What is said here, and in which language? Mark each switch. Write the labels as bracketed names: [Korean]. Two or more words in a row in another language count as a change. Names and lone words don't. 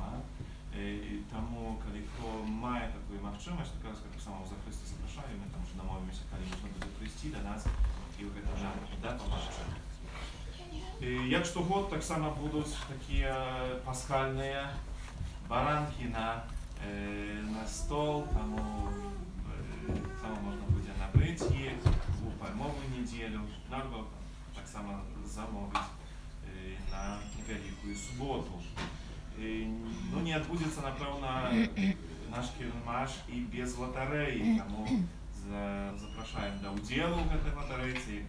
[Ukrainian] Тому, коли хто має таку можливість, так само за Христа запрошуємо, ми там вже домовимося, коли можна буде прийти до нас і в цьому допомогти. [Belarusian] Як штогод, так само будуть такі пасхальні баранки на на стол, таму можна будзе набыць іх у пальмовую нядзелю, альбо таксама замовіць на Вялікую суботу. Ну, не адбудзецца, напэўна, наш кірмаш і без латарэі, таму запрашаем да ўдзелу ў гэтай латарэйцы.